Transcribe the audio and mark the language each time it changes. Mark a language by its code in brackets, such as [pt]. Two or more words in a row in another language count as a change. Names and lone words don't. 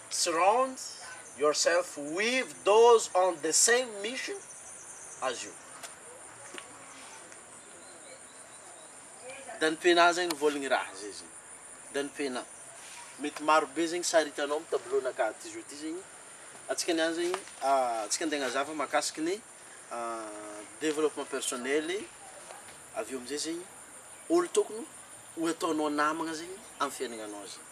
[en] surround yourself with those on the same mission as you. [mg] Danipena zegny vôlagny raha zay zegny. Danipena. Mety maro be zegny saritanao amin'ny tableau-naka ty zo ty zegny. Atsika niany zegny, atsika andeha hagnazava mahakasiky ny [fr] développement personnel, [mg] avy eo amin'izay zegny olo tokony ho ataonao namagna zegny amin'ny fiaignanao zegny.